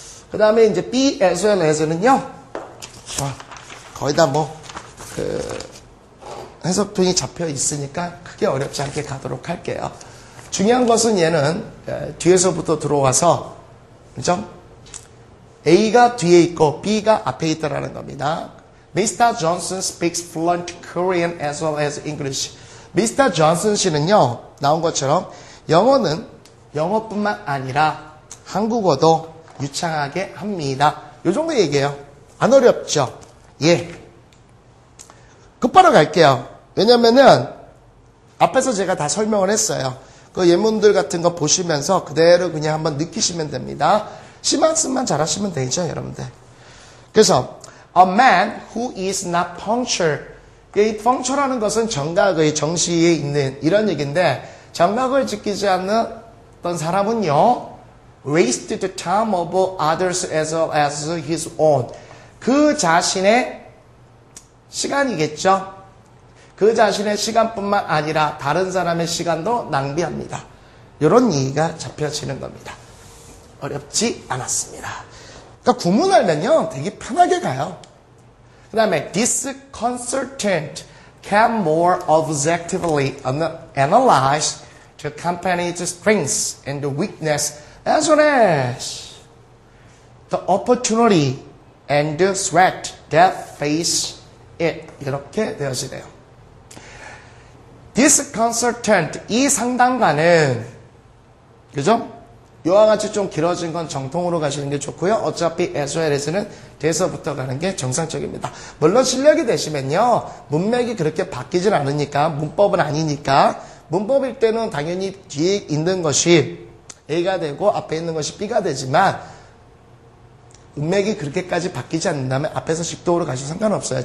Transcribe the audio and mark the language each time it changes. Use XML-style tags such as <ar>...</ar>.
<ko>그 다음에 이제 be as well as는요. 거의 다 해석편이 잡혀 있으니까 크게 어렵지 않게 가도록 할게요. 중요한 것은 얘는 뒤에서부터 들어와서 그죠? A가 뒤에 있고 B가 앞에 있다라는 겁니다.</ko> <en>Mr. Johnson speaks fluent Korean as well as English. Mr.</en> <ko>Johnson 씨는요, 나온 것처럼 영어는 영어뿐만 아니라 한국어도 유창하게 합니다. 요 정도 얘기해요. 안 어렵죠? 예. 급바로 갈게요. 왜냐면은 앞에서 제가 다 설명을 했어요. 그 예문들 같은 거 보시면서 그대로 그냥 한번 느끼시면 됩니다. 시막스만 잘하시면 되죠, 여러분들.</ko> <en>그래서 a man who is not punctual.</en> <ko>이 punctual라는 것은 정각의 정시에 있는 이런 얘기인데 정각을 지키지 않는 어떤 사람은요,</ko> <en>waste the time of others as well as his own.</en> <ko>그 자신의 시간이겠죠. 그 자신의 시간뿐만 아니라 다른 사람의 시간도 낭비합니다. 이런 얘기가 잡혀지는 겁니다. 어렵지 않았습니다. 그러니까 구문 알면요 되게 편하게 가요.</ko> <en>그 다음에 this consultant can more objectively analyze the company's strengths and the weakness as well as the opportunity and the threat that face it.</en> <ko>이렇게 되어지네요.</ko> <en>This consultant,</en> <ko>이 상담가는, 그죠? 이와 같이 좀 길어진 건 정통으로 가시는 게 좋고요. 어차피 as well as는 대서부터 가는 게 정상적입니다. 물론 실력이 되시면요. 문맥이 그렇게 바뀌진 않으니까, 문법은 아니니까, 문법일 때는 당연히 뒤에 있는 것이 A가 되고 앞에 있는 것이 B가 되지만 문맥이 그렇게까지 바뀌지 않는다면 앞에서 직독으로 가셔도 상관없어요.</ko>